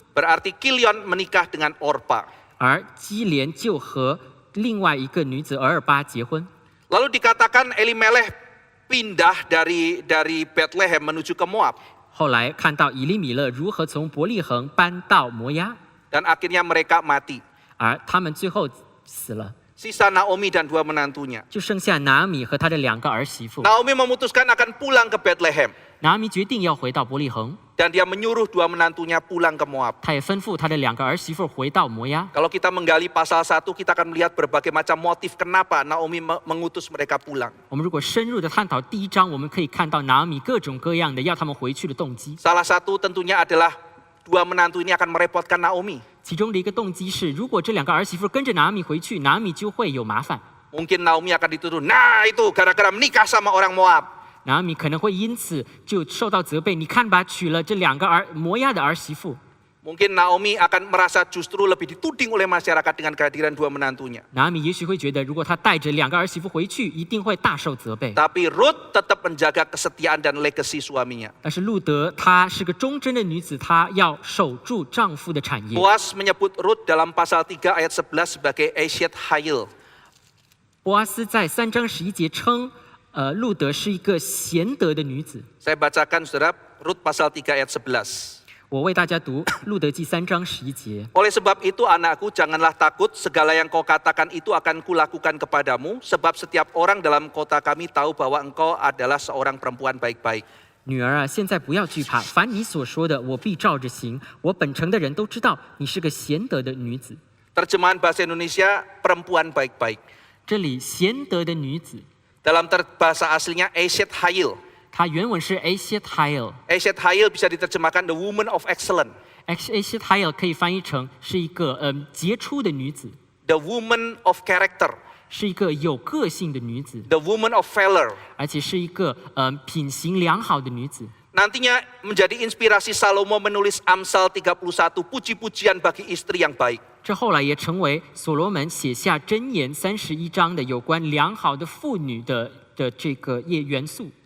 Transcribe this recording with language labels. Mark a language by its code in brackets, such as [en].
[id] Berarti Kilion menikah dengan Orpa. [zh] 而基连就和另外一个女子俄尔巴结婚。 [id] Lalu dikatakan Elimelech pindah dari Bethlehem menuju ke Moab. [zh] 后来看到以利米勒如何从伯利恒搬到摩押， [id] Dan akhirnya mereka mati. [zh] 而他们最后死了， [id] Sisa Naomi dan 2 menantunya. [zh] 就剩下拿米和他的2个儿媳妇。 [id] Naomi memutuskan akan pulang ke Bethlehem. [zh] 拿米决定要回到伯利恒， [id] Dan dia menyuruh 2 menantunya pulang ke Moab. [zh] 他也吩咐他的2个儿媳妇回到摩押。 [id] Kalau kita menggali pasal 1, kita akan melihat berbagai macam motif kenapa Naomi mengutus mereka pulang. [zh] 我们如果深入的探讨第1章，我们可以看到拿米各种各样的要他们回去的动机。 [id] Salah satu tentunya adalah 2 menantu ini akan merepotkan Naomi. [zh] 其中的一个动机是，如果这2个儿媳妇跟着拿米回去，拿米就会有麻烦。 [id] Mungkin Naomi akan dituduh, nah itu gara-gara menikah sama orang Moab. [zh] 拿米可能会因此就受到责备。你看吧，娶了这2个摩押的儿媳妇。 [id] Mungkin Naomi akan merasa justru lebih dituding oleh masyarakat dengan kehadiran 2 menantunya. [zh] 拿米也许会觉得，如果他带着2个儿媳妇回去，一定会大受责备。 [id] Tapi Rut tetap menjaga kesetiaan dan legasi suaminya. [zh] 但是路德她是个忠贞的女子，她要守住丈夫的产业。 [id] Boaz menyebut Rut dalam pasal 3 ayat 11 sebagai Eshet Hayil. [zh] 波阿斯在3章11节称，路德是一个贤德的女子。 [id] Saya bacakan saudara, Rut pasal 3 ayat 11. [zh] 我为大家读路德记3章11节。 [id] Oleh sebab itu anakku janganlah takut, segala yang kau katakan itu akan kulakukan kepadamu, sebab setiap orang dalam kota kami tahu bahwa engkau adalah seorang perempuan baik-baik. [zh] 女儿啊，现在不要惧怕，凡你所说的，我必照着行。我本城的人都知道你是个贤德的女子。 [id] Terjemahan bahasa Indonesia, perempuan baik-baik. [zh] 这里贤德的女子， [id] Dalam bahasa aslinya Eshet Hayil. [zh] 它原文是 Eshet Hayil。 [id] Eshet Hayil bisa diterjemahkan [en] the woman of excellence. [zh] Eshet Hayil 可以翻译成是一个杰出的女子， [en] The woman of character. [zh] 是一个有个性的女子， [en] The woman of valor. [zh] 而且是一个品行良好的女子。 [id] Nantinya menjadi inspirasi Salomo menulis Amsal 31, puji-pujian bagi istri yang baik. [zh] 这后来也成为所罗门写下箴言31章的有关良好的妇女的这个元素。